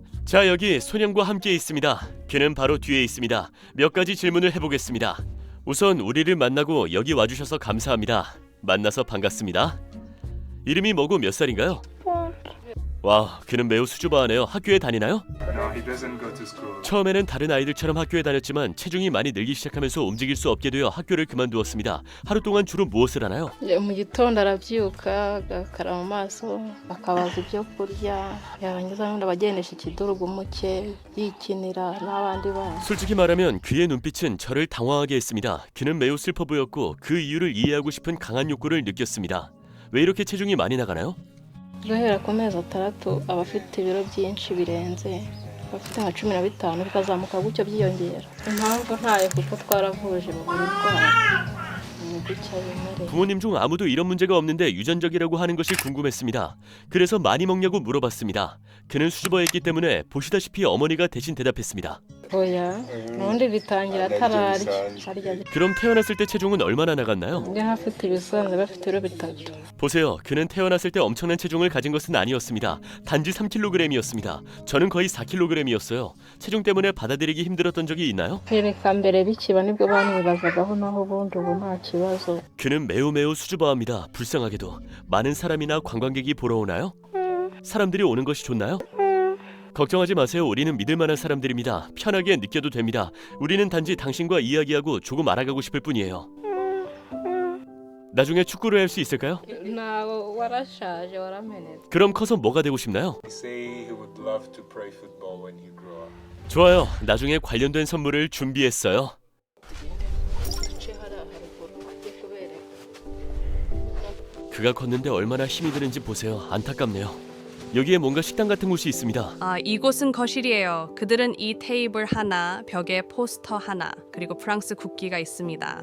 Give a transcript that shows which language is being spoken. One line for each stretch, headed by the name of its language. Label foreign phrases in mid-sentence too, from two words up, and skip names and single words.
Korean: 자, 여기 소년과 함께 있습니다. 그는 바로 뒤에 있습니다. 몇 가지 질문을 해보겠습니다. 우선 우리를 만나고 여기 와주셔서 감사합니다. 만나서 반갑습니다. 이름이 뭐고 몇 살인가요? 와, 그는 매우 수줍어하네요. 학교에 다니나요?
English: No, he doesn't go to school.
Korean: 처음에는 다른 아이들처럼 학교에 다녔지만 체중이 많이 늘기 시작하면서 움직일 수 없게 되어 학교를 그만두었습니다. 하루 동안 주로 무엇을 하나요?
Kinyarwanda: mu gitondo arabyuka agakaraba mu maso akabaza ibyo kurya yarangiza n'ubundi abagendesha ikidurugu muke yikinira n'abandi bana.
Korean: 솔직히 말하면 그의 눈빛은 저를 당황하게 했습니다. 그는 매우 슬퍼 보였고 그 이유를 이해하고 싶은 강한 욕구를 느꼈습니다. 왜 이렇게 체중이 많이 나가나요?
Kinyarwanda: guhera ku mezi 6 aba afite ibiro byinshi birenze bafite nka 15 bikazamuka gutyo byiyongera impamvu ntayo kuko twaravuje mu burwayi
Korean: 부모님 중 아무도 이런 문제가 없는데 유전적이라고 하는 것이 궁금했습니다. 그래서 많이 먹냐고 물어봤습니다. 그는 수줍어했기 때문에 보시다시피 어머니가 대신 대답했습니다.
Kinyarwanda: oya ubundi bitangira atararya
Korean: 그럼 태어났을 때 체중은 얼마나 나갔나요?
Kinyarwanda: ndi hafite ibisanzwe bafite ibiro 3
Korean: 보세요. 그는 태어났을 때 엄청난 체중을 가진 것은 아니었습니다. 단지 3kg이었습니다. 저는 거의 4kg이었어요. 체중 때문에 받아들이기 힘들었던 적이 있나요?
Kinyarwanda: kereka mbere bikiba nibwo banibazagaho naho ubundi ubu nta kibazo.
Korean: 그는 매우 수줍어합니다. 불쌍하게도. 많은 사람이나 관광객이 보러 오나요? 사람들이 오는 것이 좋나요? 걱정하지 마세요. 우리는 믿을 만한 사람들입니다. 편하게 느껴도 됩니다. 우리는 단지 당신과 이야기하고 조금 알아가고 싶을 뿐이에요. 나중에 축구를 할 수 있을까요?
Kinyarwanda: nawe warashaje waramenetse.
Korean: 그럼 커서 뭐가 되고 싶나요?
English: He say he would love to play football when he grew up.
Korean: 좋아요. 나중에 관련된 선물을 준비했어요. 그가 걷는데 얼마나 힘이 드는지 보세요. 안타깝네요. 여기에 뭔가 식당 같은 곳이 있습니다. 이곳은 거실이에요. 그들은 이 테이블 하나, 벽에 포스터 하나, 그리고 프랑스 국기가 있습니다.